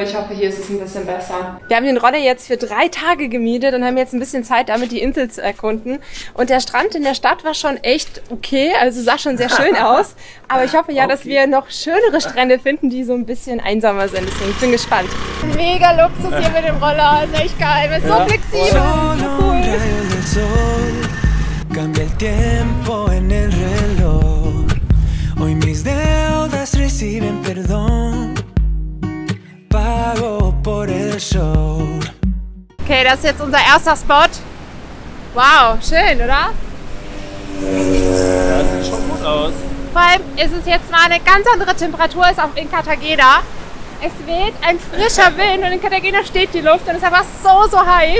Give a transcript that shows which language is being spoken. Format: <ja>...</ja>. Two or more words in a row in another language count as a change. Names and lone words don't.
<de>Ich hoffe, hier ist es ein bisschen besser. Wir haben den Roller jetzt für 3 Tage gemietet und haben jetzt ein bisschen Zeit damit, die Insel zu erkunden. Und der Strand in der Stadt war schon echt okay. Also sah schon sehr schön aus. Aber ich hoffe ja, dass wir noch schönere Strände finden, die so ein bisschen einsamer sind. Deswegen bin ich gespannt. Mega Luxus hier mit dem Roller. Ist echt geil. Ist so flexibel. So cool.</de> <es>Hoy mis deudas reciben perdón, pago por el show.</es> <de>Okay, das ist jetzt unser erster Spot. Wow, schön, oder? Ja, sieht schon gut aus. Vor allem ist es jetzt mal eine ganz andere Temperatur als auch in Cartagena. Es weht ein frischer Wind und in Cartagena steht die Luft und es ist einfach so heiß.</de>